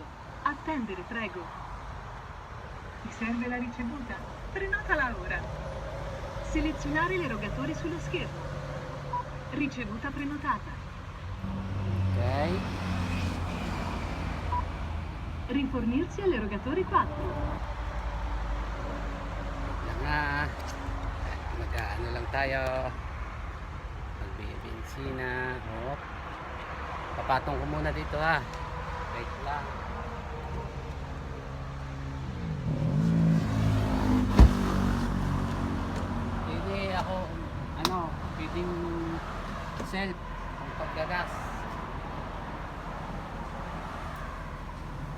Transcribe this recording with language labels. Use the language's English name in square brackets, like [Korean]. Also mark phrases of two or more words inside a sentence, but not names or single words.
[Italian] Attendere, prego. Ti serve la ricevuta? Prenotala ora. Selezionare l'erogatore sullo schermo. Ricevuta prenotata. Okay. Rifornirsi all'erogatore 4. [Filipino] Yan nga. Mag-ano lang tayo. Magbibensina. Hop. Papatong ko muna dito ha. Wait lang. Hindi ako pwedeng self ang paggagas.